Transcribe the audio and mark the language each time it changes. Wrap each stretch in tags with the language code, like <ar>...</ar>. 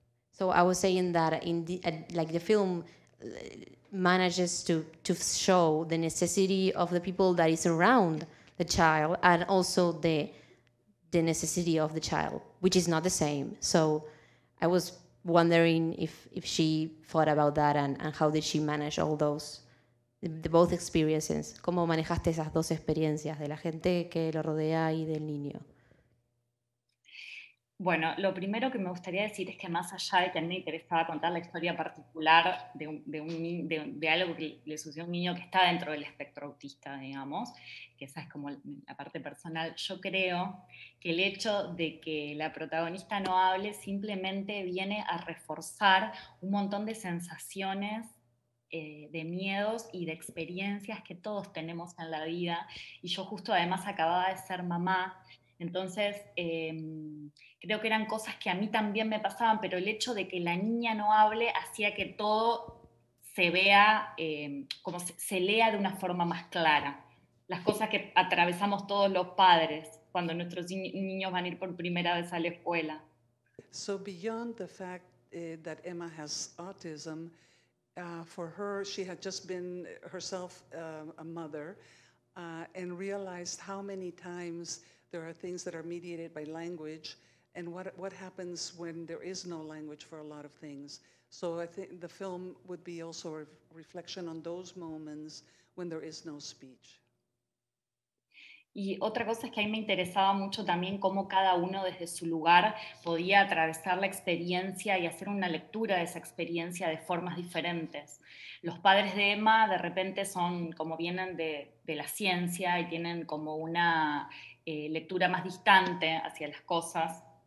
<en>So I was saying that like the film manages to show the necessity of the people that is around the child and also the necessity of the child, which is not the same. So I was wondering if she thought about that and how did she manage all those, both experiences.</en> <es>¿Cómo manejaste esas dos experiencias de la gente que lo rodea y del niño? Bueno, lo primero que me gustaría decir es que más allá de que a mí me interesaba contar la historia particular de algo que le sucedió a un niño que está dentro del espectro autista, digamos, que esa es como la parte personal, yo creo que el hecho de que la protagonista no hable simplemente viene a reforzar un montón de sensaciones de miedos y de experiencias que todos tenemos en la vida. Y yo justo además acababa de ser mamá, entonces creo que eran cosas que a mí también me pasaban, pero el hecho de que la niña no hable hacía que todo se vea, como se lea de una forma más clara. Las cosas que atravesamos todos los padres cuando nuestros niños van a ir por primera vez a la escuela.</es> <en>So beyond the fact that Emma has autism, for her, she had just been herself a mother and realized how many times there are things that are mediated by language and what happens when there is no language for a lot of things. So I think the film would be also a reflection on those moments when there is no speech.</en> <es>Y otra cosa es que a mí me interesaba mucho también cómo cada uno desde su lugar podía atravesar la experiencia y hacer una lectura de esa experiencia de formas diferentes. Los padres de Emma de repente son, como vienen de la ciencia y tienen como una lectura más distante hacia las cosas.</es>